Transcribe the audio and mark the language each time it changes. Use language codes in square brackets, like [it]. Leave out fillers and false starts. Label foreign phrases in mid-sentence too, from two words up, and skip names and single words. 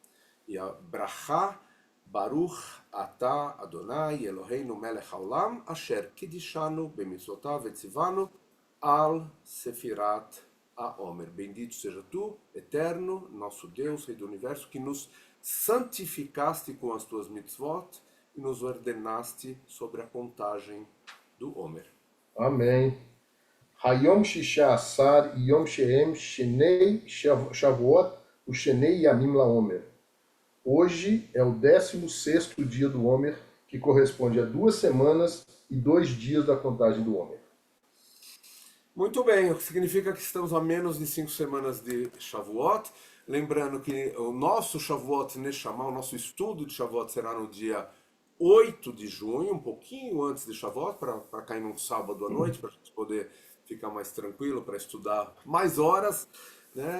[he] ברכה ברוך אתה אדוני אלוהינו מלך העולם אשר קידשנו במצוותיו וציוונו על ספירת העומר. [pt] Bendito seja tu, eterno, nosso Deus, Rei do Universo, que nos santificaste com as tuas mitzvot e nos ordenaste sobre a contagem do Homer. Amém. [he] היום שישה עשר יום שהם שני שבועות ושני ימים לעומר. [pt] Hoje é o 16º dia do Homer, que corresponde a 2 semanas e 2 dias da contagem do Homer. Muito bem, o que significa que estamos a menos de 5 semanas de Shavuot. Lembrando que o nosso Shavuot Neshama, o nosso estudo de Shavuot será no dia 8 de junho, um pouquinho antes de Shavuot, para cair num sábado à noite, para a gente poder ficar mais tranquilo para estudar mais horas, né?